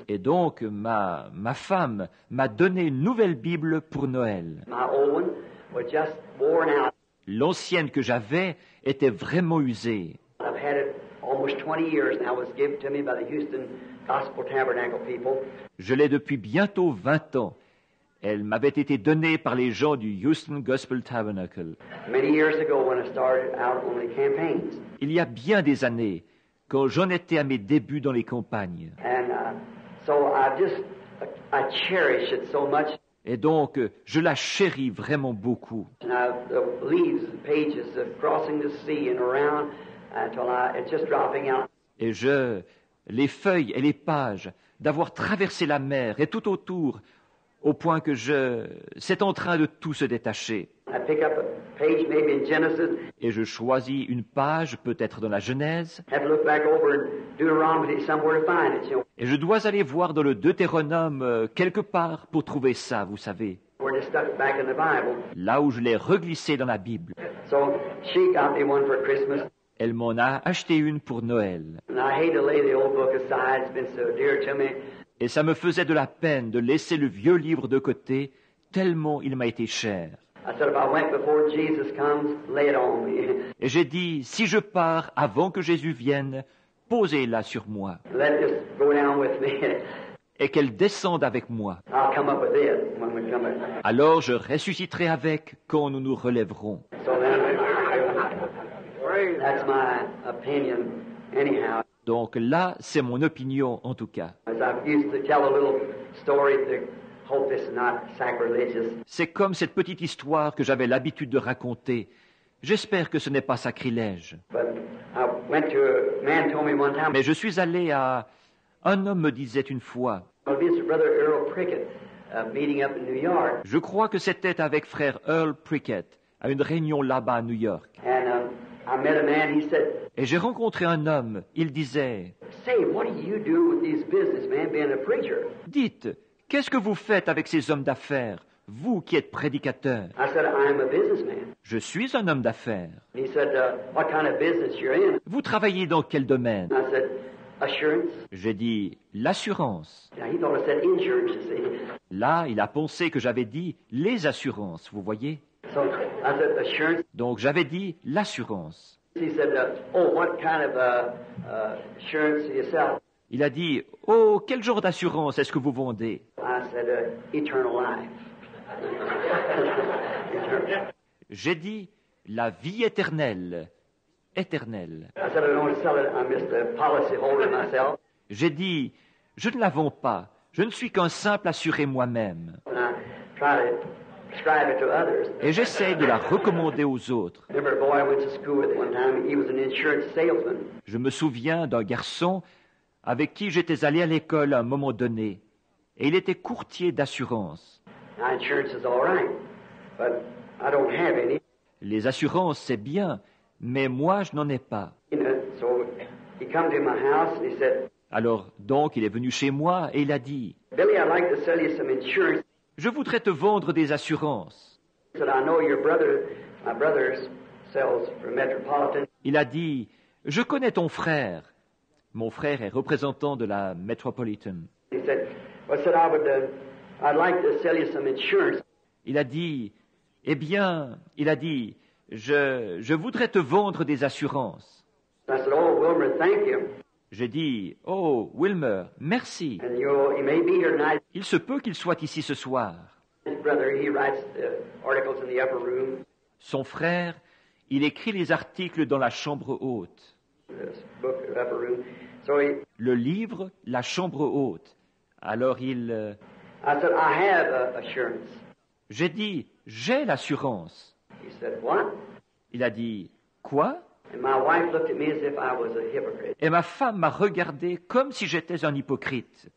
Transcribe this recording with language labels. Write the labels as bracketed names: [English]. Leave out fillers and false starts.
[French] Et donc, ma femme m'a donné une nouvelle Bible pour Noël. [English] My old one was just worn out. [French] L'ancienne que j'avais était vraiment usée. [English] I've had it almost 20 years now. It was given to me by the Houston Gospel Tabernacle people. [French] Je l'ai depuis bientôt 20 ans. Elle m'avait été donnée par les gens du Houston Gospel Tabernacle. [English] Many years ago when I started out on the campaigns. [French] Il y a bien des années, quand j'en étais à mes débuts dans les campagnes. [English] And so I cherish it so much. [French] Et donc, je la chéris vraiment beaucoup. [English] And the leaves and pages of crossing the sea and around until it's just dropping out. [French] Et les feuilles et les pages, d'avoir traversé la mer et tout autour, au point que c'est en train de tout se détacher. [English] I pick up a page maybe in Genesis. [French] Et je choisis une page, peut-être dans la Genèse, [English] Have to look back over in Deuteronomy somewhere to find it. You know, [French] et je dois aller voir dans le Deutéronome quelque part pour trouver ça, vous savez, [English] where they stuck it back in the Bible. [French] là où je l'ai reglissé dans la Bible. [English] So she got me one for Christmas. [French] Elle m'en a acheté une pour Noël. [English] And I hate to lay the old book aside. It's been so dear to me. [French] Et ça me faisait de la peine de laisser le vieux livre de côté, tellement il m'a été cher. [English] I said, if I went before Jesus comes, lay it on me. [French] Et j'ai dit, si je pars avant que Jésus vienne, posez-la sur moi, [English] Let it just go down with me. [French] et qu'elle descende avec moi. [English] I'll come up with it when we come up. [French] Alors je ressusciterai avec quand nous nous relèverons. [English] So then, that's my opinion anyhow. [French] Donc là, c'est mon opinion en tout cas. [English] As I used to tell a little story to hope this is not sacrilegious. [French] C'est comme cette petite histoire que j'avais l'habitude de raconter. J'espère que ce n'est pas sacrilège. [English] But I went to a man told me one time. [French] Mais je suis allé à... Un homme me disait une fois, [English] Well, this is Brother Earl Prickett meeting up in New York. [French] je crois que c'était avec frère Earl Prickett, à une réunion là-bas à New York. [English] And I met a man, he said, [French] Et j'ai rencontré un homme, il disait, [English] say, what do you do with these businessmen being a preacher? [French] dites, qu'est-ce que vous faites avec ces hommes d'affaires, vous qui êtes prédicateur? [English] I said, I am a businessman. [French] Je suis un homme d'affaires. [English] And he said, what kind of business you're in? [French] Vous travaillez dans quel domaine? [English] I said, assurance. [French] J'ai dit, l'assurance. [English] Now, he thought I said insurance, you see. [French] Là, il a pensé que j'avais dit les assurances, vous voyez? [English] So I said, assurance. [French] Donc j'avais dit l'assurance. [English] He said, oh, what kind of insurance do you sell? [French] Il a dit, oh, quel genre d'assurance est-ce que vous vendez? [English] I said, eternal life. [French] J'ai dit, la vie éternelle. Éternelle. [English] I said, I don't sell it. I'm just a policy holder myself. [French] J'ai dit, je ne la vends pas. Je ne suis qu'un simple assuré moi-même. [English] And I try to prescribe it to others. [French] Et j'essaie de la recommander aux autres. [English] Remember a boy I went to school with one time. He was an insurance salesman. [French] Je me souviens d'un garçon avec qui j'étais allé à l'école à un moment donné. Et il était courtier d'assurance. [English] Now, insurance is all right, but I don't have any. [French] Les assurances, c'est bien, mais moi, je n'en ai pas. [English] You know, so he come to my house and he said, [French] Alors, donc, il est venu chez moi et il a dit, [English] Billy, I'd like to sell you some insurance. [French] je voudrais te vendre des assurances. [English] He said, I know your brother, my brother sells for Metropolitan. [French] Il a dit, je connais ton frère. Mon frère est représentant de la Metropolitan. [English] He said, well, I said, I'd like to sell you some insurance. [French] Il a dit, eh bien, il a dit, je voudrais te vendre des assurances. [English] I said, oh, Wilmer, thank you. [French] J'ai dit, oh, Wilmer, merci. [English] And he may be here tonight. [French] Il se peut qu'il soit ici ce soir. [English] His brother, he writes the articles in the upper room. [French] Son frère, il écrit les articles dans la chambre haute. [English] This book, the upper room. So [French] Le livre, la chambre haute. Alors [English] I said, I have assurance. [French] j'ai dit, j'ai l'assurance. [English] He said, what? [French] Il a dit, quoi? [English] And my wife looked at me as if I was a hypocrite. [French] Et ma femme m'a regardé comme si j'étais un hypocrite.